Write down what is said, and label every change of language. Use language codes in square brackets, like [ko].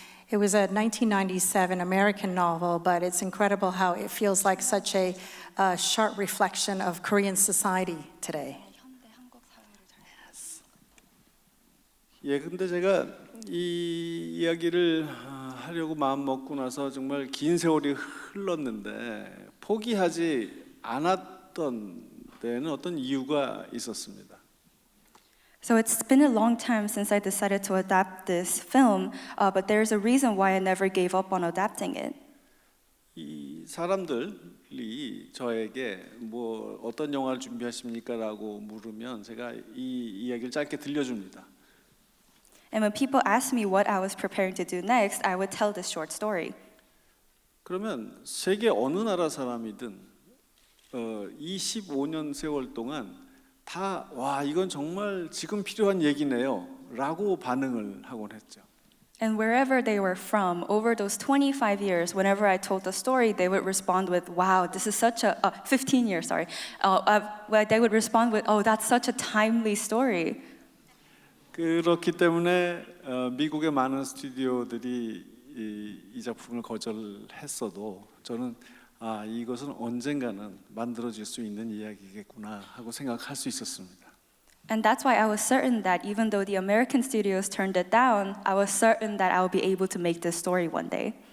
[en] It was a 1997 American novel, but it's incredible how it feels like such a sharp reflection of Korean society today. [ko] 예, 근데 제가 이 이야기를 하려고 마음 먹고 나서 정말 긴 세월이 흘렀는데 포기하지 않았던 데는 어떤 이유가 있었습니다. [en] So it's been a long time since I decided to adapt this film, but there's a reason why I never gave up on adapting it. [ko] 이 사람들이 저에게 뭐 어떤 영화를 준비하십니까라고 물으면 제가 이 이야기를 짧게 들려줍니다. [en] And when people asked me what I was preparing to do next, I would tell this short story. [ko] 그러면 세계 어느 나라 사람이든 25년 세월 동안 다 와 이건 정말 지금 필요한 얘기네요라고 반응을 하곤 했죠. [en] And wherever they were from, over those 25 years, whenever I told the story, they would respond with, "Wow, this is such a 15 years, sorry." They would respond with, "Oh, that's such a timely story." [ko] 그렇기 때문에 미국의 많은 스튜디오들이 이 작품을 거절했어도 저는 이것은 언젠가는 만들어질 수 있는 이야기겠구나 하고 생각할 수 있었습니다. [en] And that's why I was certain that even though the American studios turned it down, I was certain that I would be able to make this story one day.